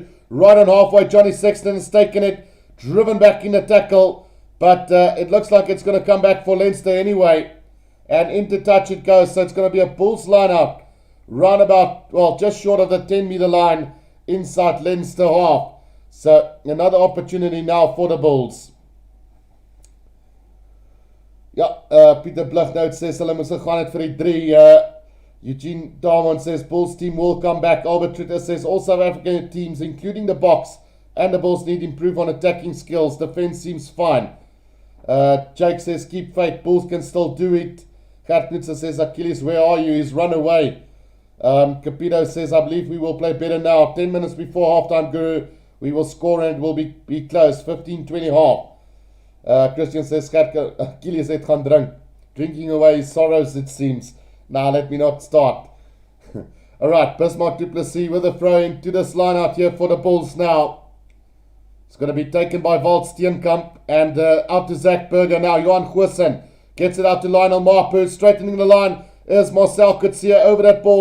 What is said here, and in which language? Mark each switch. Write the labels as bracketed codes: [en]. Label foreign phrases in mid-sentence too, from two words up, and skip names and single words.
[en] Right on halfway, Johnny Sexton has taken it. Driven back in the tackle. But it looks like it's going to come back for Leinster anyway. And into touch it goes. So it's going to be a Bulls line out. Round about, well, just short of the 10-meter line inside Leinster half. So another opportunity now for the Bulls. [af] Ja, Pieter Blignout says hulle moes gegaan het vir die 3. [en] Eugene Darmon says Bulls team will come back. Albert Tritter says all South African teams, including the Boks and the Bulls, need to improve on attacking skills. Defense seems fine. Jake says keep faith. Bulls can still do it. Gert Knutsen says Achilles, where are you? He's run away. Capito says I believe we will play better now. 10 minutes before halftime, Guru. We will score and it will be close. 15-20 half. Christian says Achilles [af] het gaan drink. [en] Drinking away his sorrows, it seems. Now let me not start. Alright, Bismarck du Plessis with a throw into this line out here for the Bulls now. It's going to be taken by Walt Steenkamp and out to Zach Berger now. Johan Goosen gets it out to Lionel Mapu. Straightening the line is Marcel Coetzee over that ball.